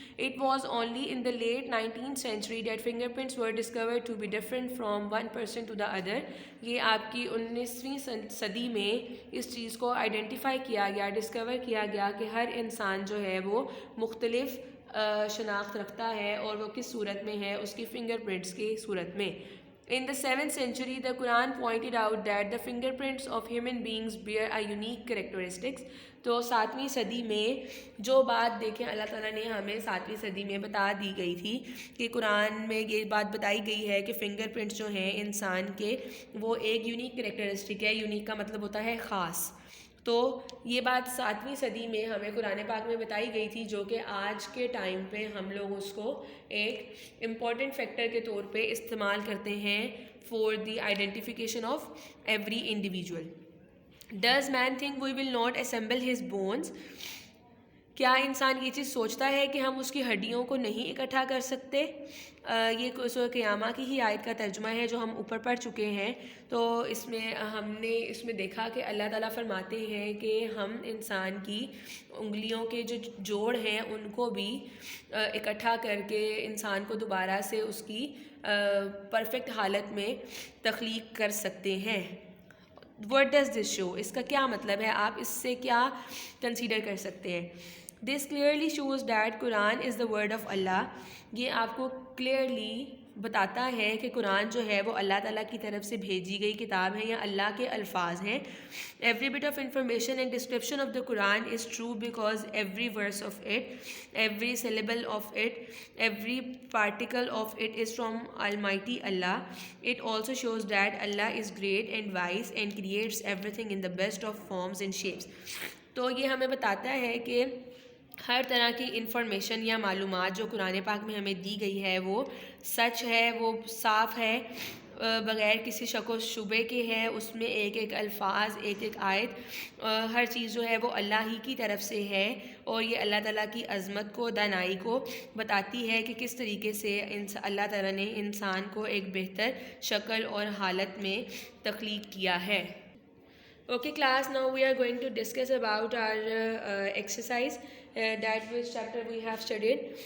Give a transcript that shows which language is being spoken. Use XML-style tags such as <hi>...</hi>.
<en>It was only in the late 19th century that fingerprints were discovered to be different from one person to the other.</en> <ur>یہ آپ کی 19ویں صدی میں اس چیز کو identify کیا گیا، ڈسکور کیا گیا کہ ہر انسان جو ہے وہ مختلف شناخت رکھتا ہے، اور وہ کس صورت میں ہے؟ اس کی فنگر پرنٹس کی صورت میں.</ur> <en>In the 7th century, the Quran pointed out that the fingerprints of human beings bear a unique characteristics.</en> <ur>تو 7ویں صدی میں جو بات دیکھیں اللہ تعالیٰ نے ہمیں 7ویں صدی میں بتا دی گئی تھی کہ قرآن میں یہ بات بتائی گئی ہے کہ فنگر پرنٹس جو ہیں انسان کے وہ ایک یونیک کریکٹرسٹک ہے. یونیک کا مطلب ہوتا ہے خاص. تو یہ بات 7ویں صدی میں ہمیں قرآن پاک میں بتائی گئی تھی، جو کہ آج کے ٹائم پہ ہم لوگ اس کو ایک امپورٹنٹ فیکٹر کے طور پہ استعمال کرتے ہیں</ur> <en>For the identification of every individual. Does man think we will not assemble his bones?</en> <ur>کیا انسان یہ چیز سوچتا ہے کہ ہم اس کی ہڈیوں کو نہیں اکٹھا کر سکتے؟ یہ سورہ قیامہ کی ہی آیت کا ترجمہ ہے جو ہم اوپر پڑھ چکے ہیں. تو اس میں ہم نے اس میں دیکھا کہ اللہ تعالیٰ فرماتے ہیں کہ ہم انسان کی انگلیوں کے جو جوڑ ہیں ان کو بھی اکٹھا کر کے انسان کو دوبارہ سے اس کی پرفیکٹ حالت میں تخلیق کر سکتے ہیں.</ur> <en>What does this show؟</en> <ur>اس کا کیا مطلب ہے؟ آپ اس سے کیا کنسیڈر کر سکتے ہیں؟</ur> <en>This clearly shows that Quran is the word of Allah.</en> <ur>یہ آپ کو کلیئرلی بتاتا ہے کہ قرآن جو ہے وہ اللہ تعالیٰ کی طرف سے بھیجی گئی کتاب ہے یا اللہ کے الفاظ ہیں.</ur> <en>Every bit of information and description of the Quran is true because every verse of it, every syllable of it, every particle of it is from Almighty Allah. It also shows that Allah is great and wise and creates everything in the best of forms and shapes.</en> <ur>تو یہ ہمیں بتاتا ہے کہ ہر طرح کی information یا معلومات جو قرآن پاک میں ہمیں دی گئی ہے وہ سچ ہے، وہ صاف ہے، بغیر کسی شک و شبے کے ہے. اس میں ایک ایک الفاظ، ایک ایک آیت، ہر چیز جو ہے وہ اللہ ہی کی طرف سے ہے، اور یہ اللہ تعالیٰ کی عظمت کو، دانائی کو بتاتی ہے کہ کس طریقے سے اللہ تعالیٰ نے انسان کو ایک بہتر شکل اور حالت میں تخلیق کیا ہے.</ur> <en>Okay class, now we are going to discuss about our exercise that which chapter we have studied.</en>